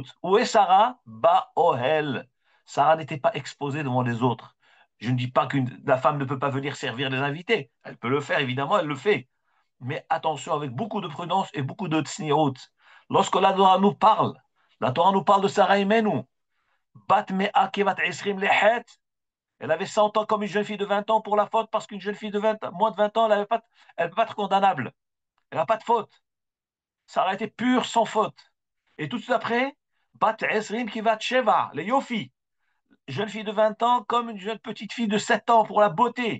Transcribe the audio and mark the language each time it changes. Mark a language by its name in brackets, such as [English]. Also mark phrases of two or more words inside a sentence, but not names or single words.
[French] Où est Sarah? Ohel. Sarah n'était pas exposée devant les autres. Je ne dis pas que la femme ne peut pas venir servir les invités. Elle peut le faire, évidemment, elle le fait. Mais attention, avec beaucoup de prudence et beaucoup de tsnirut. Lorsque la Torah nous parle de Sarah Imenu, [Hebrew] בת מאה כבת עשרים לחטא, [French] elle avait 100 ans comme une jeune fille de 20 ans pour la faute, parce qu'une jeune fille de 20, moins de 20 ans, elle ne peut pas être condamnable. Elle n'a pas de faute. Sarah était pure sans faute. Et tout de suite après, [Hebrew] בת עשרים כבת שבע, [French] les Yofi, jeune fille de 20 ans comme une jeune petite fille de 7 ans pour la beauté.